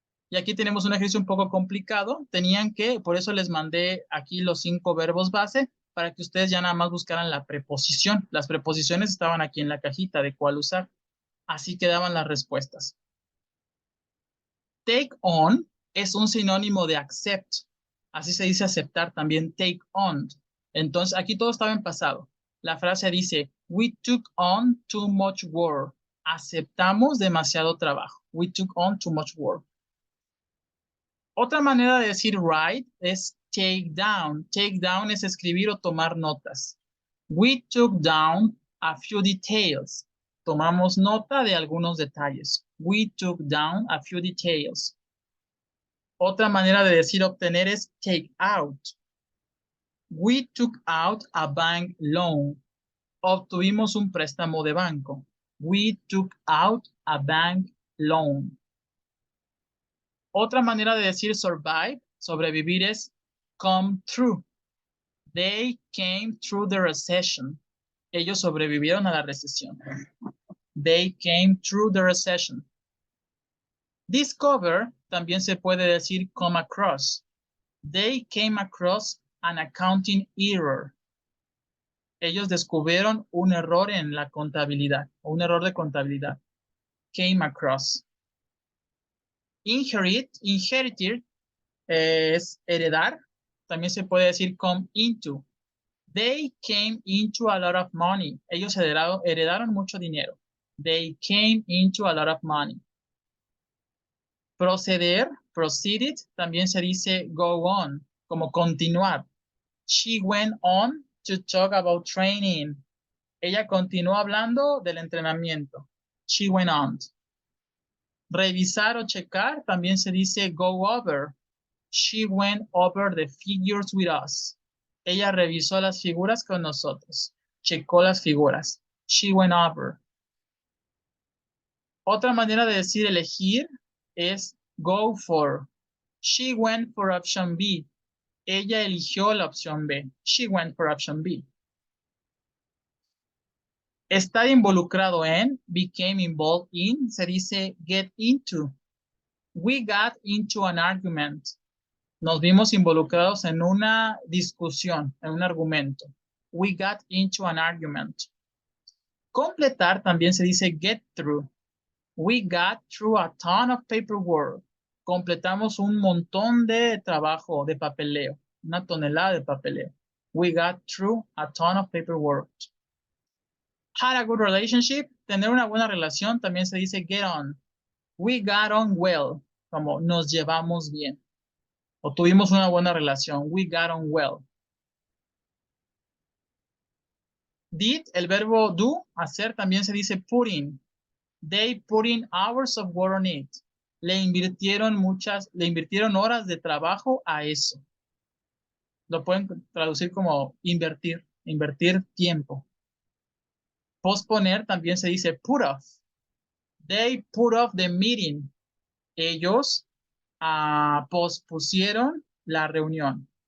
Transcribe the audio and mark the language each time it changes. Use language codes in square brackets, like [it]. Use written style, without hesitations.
[es] Y aquí tenemos un ejercicio un poco complicado. Por eso les mandé aquí los 5 verbos base, para que ustedes ya nada más buscaran la preposición. Las preposiciones estaban aquí en la cajita de cuál usar. Así quedaban las respuestas. Take on es un sinónimo de accept. Así se dice aceptar también, take on. Entonces, aquí todo estaba en pasado. La frase dice, [en] we took on too much work. [es] Aceptamos demasiado trabajo. [en] We took on too much work. [es] Otra manera de decir write es take down. Take down es escribir o tomar notas. [en] We took down a few details. [es] Tomamos nota de algunos detalles. [en] We took down a few details. [es] Otra manera de decir obtener es take out. [en] We took out a bank loan. [es] Obtuvimos un préstamo de banco. [en] We took out a bank loan. [es] Otra manera de decir [en] survive, sobrevivir, es come through. They came through the recession. [es] Ellos sobrevivieron a la recesión. [en] They came through the recession. [es] Discover también se puede decir come across. [en] They came across an accounting error. [es] Ellos descubrieron un error en la contabilidad, o un error de contabilidad. Came across. Inherited es heredar. También se puede decir come into. [en] They came into a lot of money. [es] Ellos heredaron mucho dinero. [en] They came into a lot of money. [es] Proceder, proceeded, también se dice go on, como continuar. [en] She went on to talk about training. [es] Ella continuó hablando del entrenamiento. [en] She went on. [es] Revisar o checar también se dice go over. [en] She went over the figures with us. [es] Ella revisó las figuras con nosotros. Checó las figuras. [en] She went over. [es] Otra manera de decir elegir es go for. [en] She went for option B. [es] Ella eligió la opción B. [en] She went for option B. [es] Estar involucrado en, became involved in, se dice get into. [en] We got into an argument. [es] Nos vimos involucrados en una discusión, en un argumento. [en] We got into an argument. [es] Completar también se dice [en] get through. We got through a ton of paperwork. [es] Completamos un montón de trabajo, de papeleo, una tonelada de papeleo. [en] We got through a ton of paperwork. Had a good relationship, [es] tener una buena relación, también se dice get on. [en] We got on well, [es] como nos llevamos bien. O tuvimos una buena relación. [en] We got on well. [es] Did, el verbo do, hacer, también se dice put in. [en] They put in hours of work on it. [es] Le invirtieron horas de trabajo a eso. Lo pueden traducir como invertir tiempo. Posponer también se dice put off. [en] They put off the meeting. [es] Ellos pospusieron la reunión.